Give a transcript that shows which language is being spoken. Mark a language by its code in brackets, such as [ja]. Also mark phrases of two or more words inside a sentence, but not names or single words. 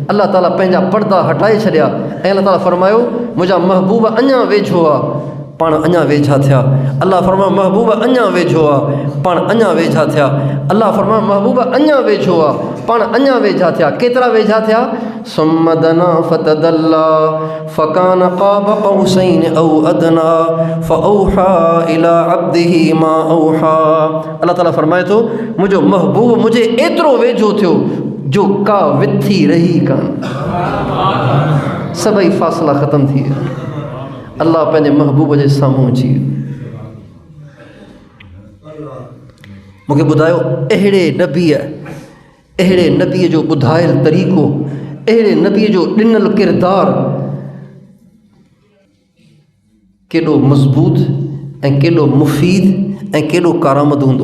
[sd] अल्लाह ताला पंहिंजा पर्दा हटाए छॾिया ऐं अल्लाह ताला फरमायो मुंहिंजा महबूब अञा वेझो आहे, पाण अञा वेझा थिया। अल्लाह फरमायो महबूब अञा वेझो आहे, पाण अञा वेझा थिया। अल्लाह फरमायो महबूब अञा वेझो आहे, पाण अञा वेझा थिया। केतिरा वेझा थिया? [ar] ثم دنا فتدلى فكان قاب قوسين أو أدنى فأوحى إلى عبده ما أوحى. [sd] अल्लाह ताला फरमाए थो मुंहिंजो महबूब मुंहिंजे एतिरो वेझो थियो जो का विथी रही कान, सभई फ़ासिला ख़तम थी विया। अल्लाह पंहिंजे महबूब जे साम्हूं अची मूंखे ॿुधायो अहिड़े नबीअ जो ॿुधायल तरीक़ो, अहिड़े नबीअ जो ॾिनल किरदारु केॾो मज़बूत ऐं केॾो मुफ़ीद ऐं केॾो कारआमद हूंदो।